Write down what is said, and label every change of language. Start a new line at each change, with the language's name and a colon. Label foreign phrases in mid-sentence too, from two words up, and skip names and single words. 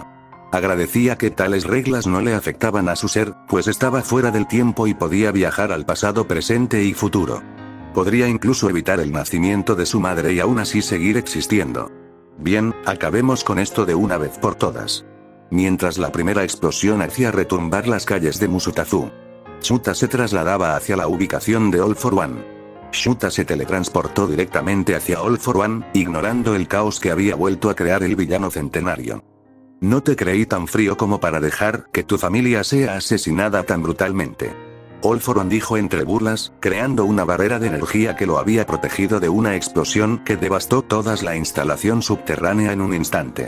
Spanish: Agradecía que tales reglas no le afectaban a su ser, pues estaba fuera del tiempo y podía viajar al pasado, presente y futuro. Podría incluso evitar el nacimiento de su madre y aún así seguir existiendo. Bien, acabemos con esto de una vez por todas. Mientras la primera explosión hacía retumbar las calles de Musutazu, Shuta se trasladaba hacia la ubicación de All For One. Shuta se teletransportó directamente hacia All For One, ignorando el caos que había vuelto a crear el villano centenario. No te creí tan frío como para dejar que tu familia sea asesinada tan brutalmente. All For One dijo entre burlas, creando una barrera de energía que lo había protegido de una explosión que devastó toda la instalación subterránea en un instante.